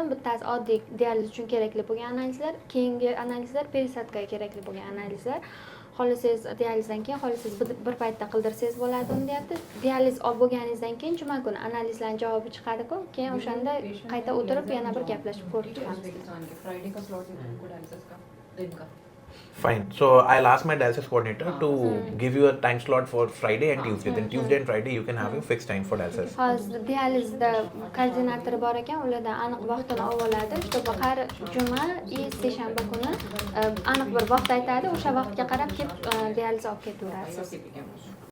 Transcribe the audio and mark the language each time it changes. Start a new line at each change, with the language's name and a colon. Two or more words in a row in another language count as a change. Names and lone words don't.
Uzbek: Bittasi oddiy dializ uchun kerakli bo'lgan analizlar, keyingi analizlar perisodkaga kerakli bo'lgan analizlar. Xohlasangiz dializdan keyin xohlasangiz bir paytda qildirsangiz bo'ladi uni deyapti. Dializ olib bo'lganingizdan keyin juma kuni analizlarning javobi chiqadi-ku. Keyin o'shanda qayta o'tirib yana bir gaplashib ko'rib chiqamiz.
Hindi: फ्राइडे का स्लॉट है को डायलिसिस का दिन का
English: Fine. So I'll ask my dialysis coordinator to give you a time slot for Friday and Tuesday. Then Tuesday and Friday you can have your fixed time for dialysis.
Uzbek: Hozir dializda koordinator bor ekan, ulardan aniq vaqtini oladi. Чтобы har juma и seshanba kuni aniq bir vaqt aytadi, o'sha vaqtga qarab kelib dializ olib ketaverasiz.